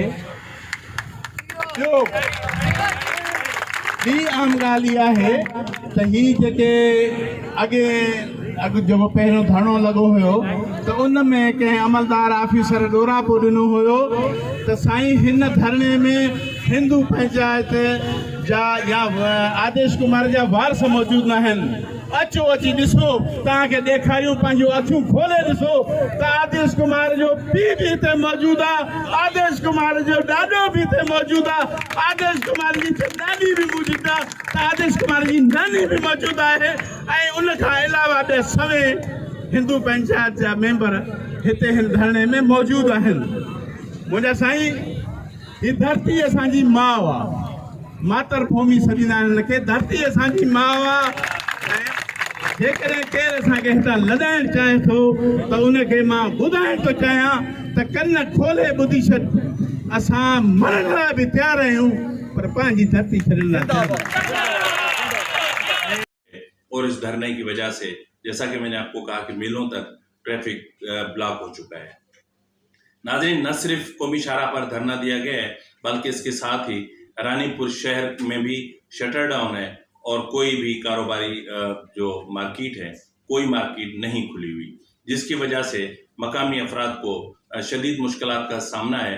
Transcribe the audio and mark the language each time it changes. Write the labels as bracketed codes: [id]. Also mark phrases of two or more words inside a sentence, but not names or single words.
[sd] ॿियो ॿी आम ॻाल्हि इहा आहे त ही जेके अॻु जेको पहिरियों धरणो लॻो हुयो त उन में कंहिं अमलदार ऑफिसर ॾोरापो ॾिनो हुयो त साईं हिन धरणे में हिंदू पंचायत जा या आदेश कुमार जा वारस मौजूदु न आहिनि। अचो अची ॾिसो, तव्हांखे ॾेखारियूं, पंहिंजूं अखियूं खोले ॾिसो त आदेश कुमार जो पीउ भी हिते मौजूदु आहे, आदेश कुमार जो ॾाॾो भी हिते मौजूदु आहे, आदेश कुमार जी ॾाॾी भी मौजूदु आहे, त आदेश कुमार जी नानी भी मौजूदु आहे, ऐं उनखां अलावा ॿिया सभई हिंदू पंचायत जा मेंबर हिते हिन धरणे में मौजूदु आहिनि। मुंहिंजा साईं, ही धरती असांजी माउ आहे, मातर भूमि सॾींदा आहिनि हिनखे। धरती असांजी माउ आहे। जेकॾहिं केरु असांखे हितां लॾाइण चाहे थो त उनखे मां ॿुधाइण थो चाहियां त कन खोले ॿुधी छॾ, असां मरण लाइ बि तयारु आहियूं, पर पंहिंजी धरती छॾण लाइ तयारु। [ur] اور اس دھرنے کی وجہ سے، جیسا کہ میں نے آپ کو کہا، کہ میلوں تک [en] traffic block [ur] ہو چکا ہے. ناظرین، نہ صرف قومی شاہراہ پر دھرنا دیا گیا ہے، بلکہ اس کے ساتھ ہی رانی پور شہر میں بھی [en] shutter down [ur] ہے اور کوئی بھی کاروباری جو مارکیٹ ہے، کوئی مارکیٹ نہیں کھلی ہوئی، جس کی وجہ سے مقامی افراد کو شدید مشکلات کا سامنا ہے.